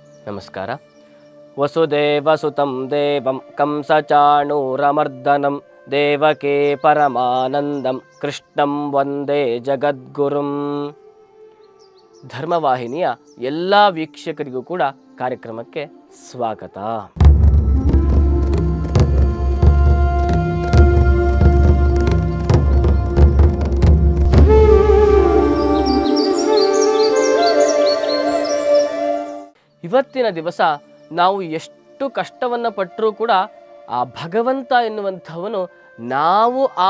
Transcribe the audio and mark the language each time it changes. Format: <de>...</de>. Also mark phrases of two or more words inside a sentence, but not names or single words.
<kn>ನಮಸ್ಕಾರ.</kn> <sa>ವಸುದೇವಸುತಂ ದೇವಂ ಕಂಸಚಾಣೂರಮರ್ದನಂ ದೇವಕೇ ಪರಮಾನಂದಂ ಕೃಷ್ಣಂ ವಂದೇ ಜಗದ್ಗುರುಂ.</sa> <kn>ಧರ್ಮವಾಹಿನಿಯ ಎಲ್ಲ ವೀಕ್ಷಕರಿಗೂ ಕೂಡ ಕಾರ್ಯಕ್ರಮಕ್ಕೆ ಸ್ವಾಗತ. ಇವತ್ತಿನ ದಿವಸ ನಾವು ಎಷ್ಟು ಕಷ್ಟವನ್ನು ಪಟ್ಟರೂ ಕೂಡ ಆ ಭಗವಂತ ಎನ್ನುವಂಥವನು ನಾವು ಆ</kn>